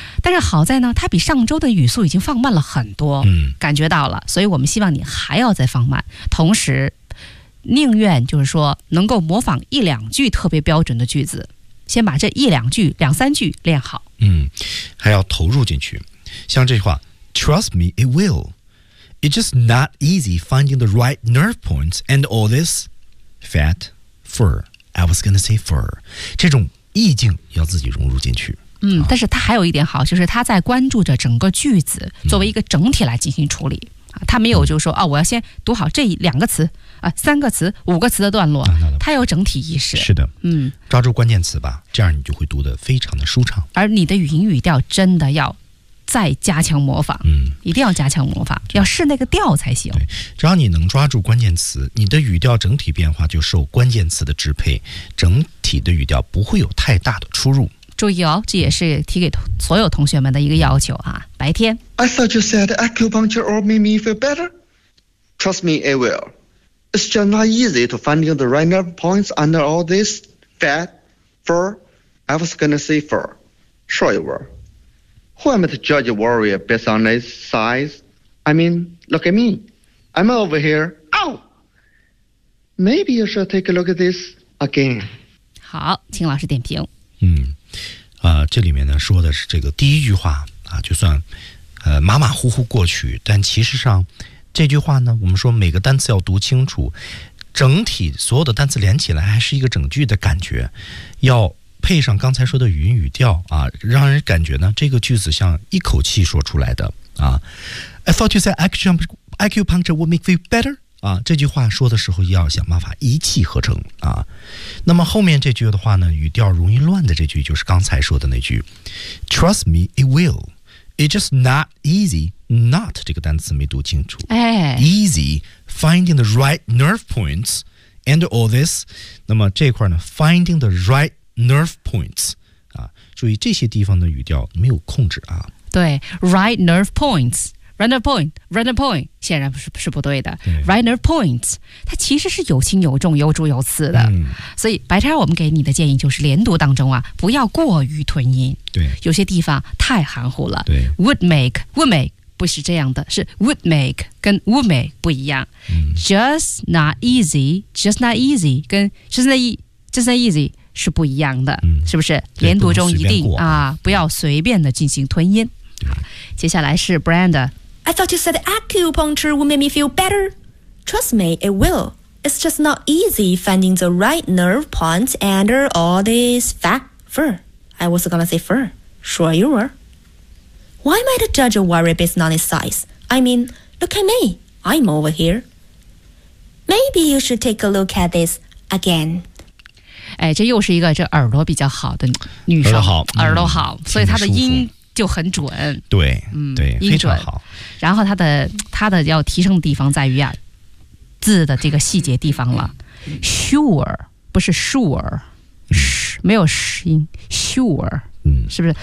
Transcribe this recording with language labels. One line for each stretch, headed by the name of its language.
Chinese: 但是好在呢，它比上周的语速已经放慢了很多，感觉到了，所以我们希望你还要再放慢，同时宁愿就是说能够模仿一两句特别标准的句子，先把这一两句两三句练好。还要投入进去，像这句话
English: Trust me, it will. It's just not easy finding the right nerve points and all this fat fur. I was gonna say fur.
Chinese: 这种意境要自己融入进去。但是他还有一点好，就是他在关注着整个句子作为一个整体来进行处理。他没有就是说，我要先读好这两个词啊，三个词，五个词的段落，他有整体意识。是的，嗯，抓住关键词吧，这样你就会读得非常的舒畅。而你的语音语调真的要再加强模仿，一定要加强模仿，要试那个调才行。对，只要你能抓住关键词，你的语调整体变化就受关键词的支配，整体的语调不会有太大的出入。注意哦，这也是提给所有同学们的一个要求啊。白天
English: I thought you said acupuncture or made me feel better. Trust me, it will. It's just not easy to find the right nerve points under all this fat, fur. I was gonna say fur. Sure you were. Who am I to judge a warrior based on his size? I mean, look at me. I'm over here. Ow! Maybe you should take a look at this again.
Chinese: 好，请老师点评。这里面呢说的是这个第一句话啊，就算马马虎虎过去，但其实上这句话呢，我们说每个单词要读清楚，整体所有的单词连起来还是一个整句的感觉，要配上刚才说的语音语调啊，让人感觉呢这个句子像一口气说出来的啊。
English: I thought you said acupuncture would make me feel better
Chinese: 啊，这句话说的时候要想办法一气呵成啊。那么后面这句的话呢，语调容易乱的这句就是刚才说的那句
English: Trust me, it will. It's just not easy. Not
Chinese: 这个单词没读清楚。
English: Easy, finding the right nerve points and all this.
Chinese: 那么这块呢
English: finding the right nerve points.
Chinese: 注意这些地方的语调没有控制啊。对
English: right nerve points. Render point
Chinese: 显然不是不对的。 Render point 它其实是有轻有重有主有次的。所以白天我们给你的建议就是连读当中啊不要过于吞音。对。有些地方太含糊了。对。 Would make 不是这样的，是 would make 跟 would make 不一样。
English: Just not easy
Chinese: 跟 just not easy 是不一样的。是不是连读中一定啊不要随便的进行吞音。对。接下来是 Brand。
English: I thought you said acupuncture would make me feel better. Trust me, it will. It's just not easy finding the right nerve points under all this fat fur. I was gonna say fur. Sure you were. Why am I to judge a warrior based on its size? I mean, look at me. I'm over here. Maybe you should take a look at this again.
Chinese: 哎，这又是一个这耳朵比较好的女生，耳朵好，所以她的音就很准。对，对，非常好。然后他的要提升的地方在于啊，字的这个细节地方了。 Sure 不是 sure，没有音 sure，是不是